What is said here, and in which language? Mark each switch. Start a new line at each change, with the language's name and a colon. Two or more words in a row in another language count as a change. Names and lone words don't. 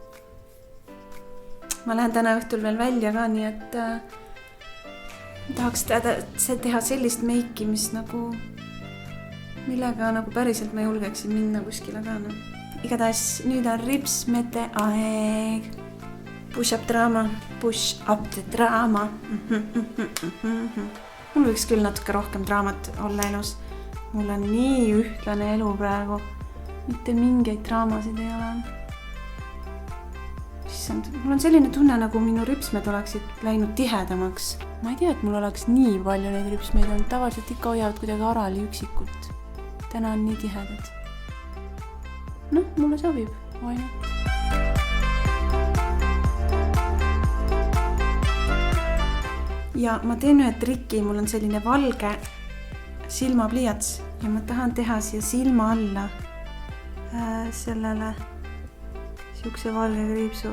Estonian: Ma lähen täna õhtul veel välja ka, nii et tahaks teha sellist meiki, mis nagu, millega nagu päriselt ma julgeksin minna kuskile ka. Igatahes nüüd on ripsmete aeg.
English: Push up the drama.
Estonian: Mul võiks küll natuke rohkem draamat olla elus. Mul on nii ühtlane elu praegu. Mitte mingeid draamasid ei ole. Mul on selline tunne, nagu minu ripsmed oleksid läinud tihedamaks. Ma ei tea, et mul oleks nii palju neid ripsmeid on. Tavaliselt ikka hoiavad kuidagi arali üksikult. Täna on nii tihedad. Mulle sobib.
English: Why not?
Estonian: Ja ma teen ühe triki. Mul on selline valge silmapliiats ja ma tahan teha siia silma alla sellele siukse valge kriipsu.